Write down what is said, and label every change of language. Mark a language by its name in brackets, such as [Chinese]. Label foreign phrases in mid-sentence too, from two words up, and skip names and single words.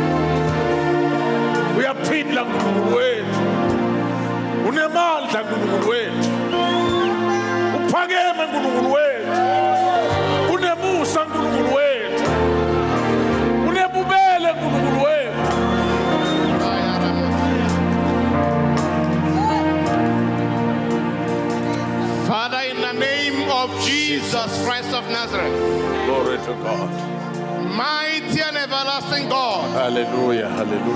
[Swati] Uyaphila uNkulunkulu wethu. Unemandla uNkulunkulu wethu. Uphakeme uNkulunkulu wethu. Unemusa uNkulunkulu wethu. Unebubele uNkulunkulu wethu. [English] Father, in the name of Jesus Christ of Nazareth, Glory to God. mighty and everlasting God, Hallelujah, hallelujah.